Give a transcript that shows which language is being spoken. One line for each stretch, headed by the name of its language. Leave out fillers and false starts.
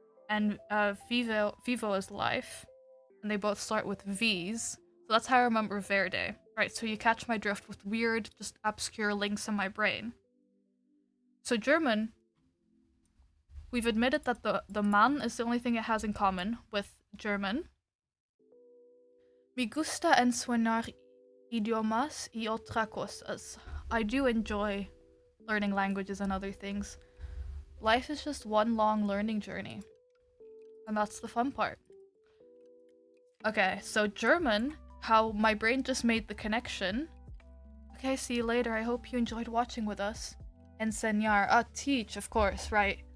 English: And vivo is life. And they both start with V's. So that's how I remember verde. Right, so you catch my drift with weird, just obscure links in my brain. So German, we've admitted that the man is the only thing it has in common with German.
Spanish: Me gusta enseñar idiomas y otras cosas.
English: I do enjoy learning languages and other things. Life is just one long learning journey. And that's the fun part. Okay, so German, how my brain just made the connection. Okay, see you later. I hope you enjoyed watching with us. Enseñar. Teach, of course, right?